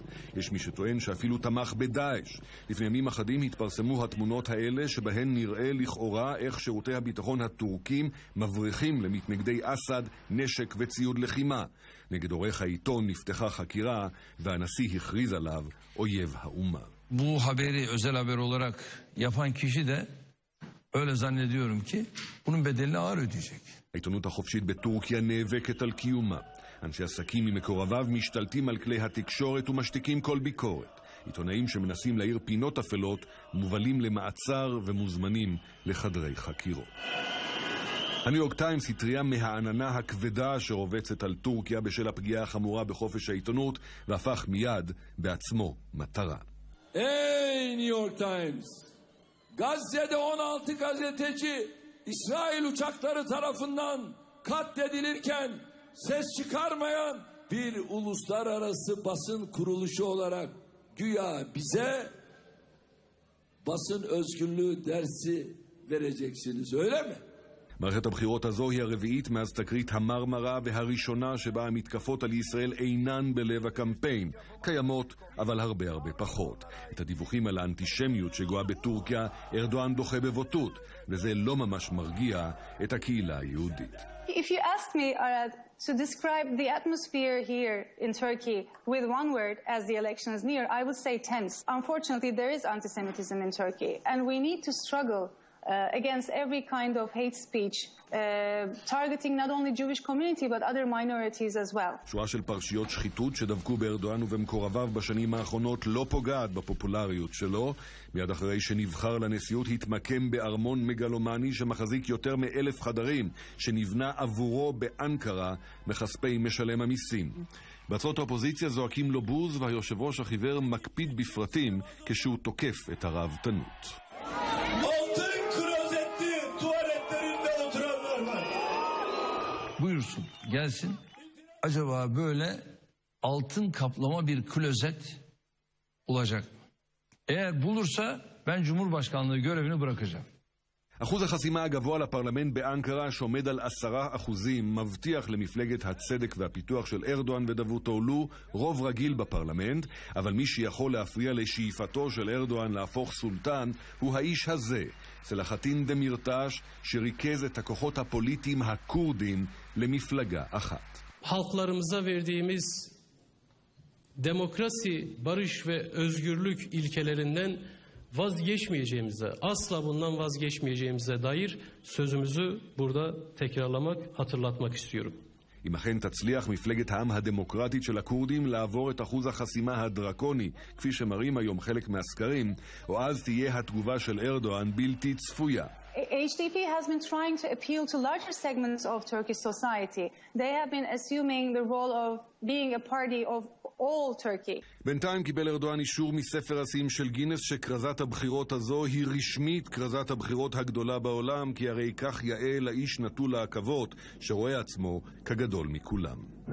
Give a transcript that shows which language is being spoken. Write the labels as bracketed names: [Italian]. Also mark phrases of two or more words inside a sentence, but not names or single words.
[Hebrew] יש מי שטוען שאפילו תמך בדאעש. לפני ימים אחדים התפרסמו התמונות האלה שבהן נראה לכאורה איך שירותי הביטחון הטורקים מבריחים למתנגדי אסד נשק וציוד לחימה. נגד עורך העיתון נפתחה חקירה והנשיא הכריז עליו אויב האומה. [Turkish] Bu haberi özel haber olarak yapan kişi de öyle zannediyorum ki bunun bedelini ağır ödeyecek. [Hebrew] העיתונות החופשית בטורקיה נאבקת על קיומה. אנשי עסקים ממקורביו משתלטים על כלי התקשורת ומשתיקים כל ביקורת. עיתונאים שמנסים להאיר פינות אפלות מובלים למעצר ומוזמנים לחדרי חקירות. הניו יורק טיימס התריע מהעננה הכבדה שרובצת על טורקיה בשל הפגיעה החמורה בחופש העיתונות, והפך מיד בעצמו מטרה. [English] Hey New York Times! [Turkish] Gazze'de 16 gazeteci İsrail uçakları tarafından katledilirken ses çıkarmayan bir uluslararası basın kuruluşu olarak güya bize basın özgürlüğü dersi vereceksiniz, öyle mi? [Hebrew] מערכת הבחירות הזו היא הרביעית מאז תקרית המרמרה, והראשונה שבה המתקפות על ישראל אינן בלב הקמפיין. קיימות, אבל הרבה פחות. את הדיווחים על האנטישמיות שגואה בטורקיה, ארדואן דוחה בבוטות, וזה לא ממש מרגיע את הקהילה היהודית. [English] If you ask me, Arad, to describe the atmosphere here in Turkey with one word as the election is near, I would say tense. Unfortunately, there is anti-Semitism in Turkey, and we need to struggle against every kind of hate speech, targeting not only Jewish community but other minorities as well. [Hebrew] שורה של פרשיות שחיתות שדבקו בארדואן ובמקורביו בשנים האחרונות לא פוגעת בפופולריות שלו. מיד אחרי שנבחר לנשיאות התמקם בארמון מגלומני שמחזיק יותר מ1,000 חדרים, שנבנה עבורו באנקרה מכספי משלם המיסים. בארצות האופוזיציה זועקים לו בוז, והיושב ראש החיוור מקפיד בפרטים כשהוא תוקף את הרהבתנות. [Turkish] Buyursun, gelsin. Acaba böyle altın kaplama bir klozet bulacak mı? Eğer bulursa ben Cumhurbaşkanlığı görevini bırakacağım. [Hebrew] אחוז החסימה הגבוה לפרלמנט באנקרה שעומד על 10% מבטיח למפלגת הצדק והפיתוח של ארדואן ודאבוטאוגלו רוב רגיל בפרלמנט, אבל מי שיכול להפריע לשאיפתו של ארדואן להפוך סולטן הוא האיש הזה, סלאחדין דמירטש, שריכז את הכוחות הפוליטיים הכורדים למפלגה אחת. [Turkish] Halklarımıza verdiğimiz demokrasi, barış ve özgürlük ilkelerinden vazgeçmeyeceğimize, asla bundan vazgeçmeyeceğimize dair sözümüzü burada tekrarlamak, hatırlatmak istiyorum. [Hebrew] אם אכן תצליח מפלגת העם הדמוקרטית של הכורדים לעבור את אחוז החסימה הדרקוני, כפי שמראים היום חלק מהסקרים, או אז תהיה התגובה של ארדואן בלתי צפויה. [English] HDP has been trying to appeal to larger segments of Turkish society. They have been assuming the role of being a party of all Turkey. [Hebrew] בינתיים קיבל ארדואן אישור מספר השיאים של גינס שכרזת הבחירות הזו היא רשמית כרזת הבחירות הגדולה בעולם, כי הרי כך יאה לאיש נטול העכבות שרואה עצמו כגדול מכולם.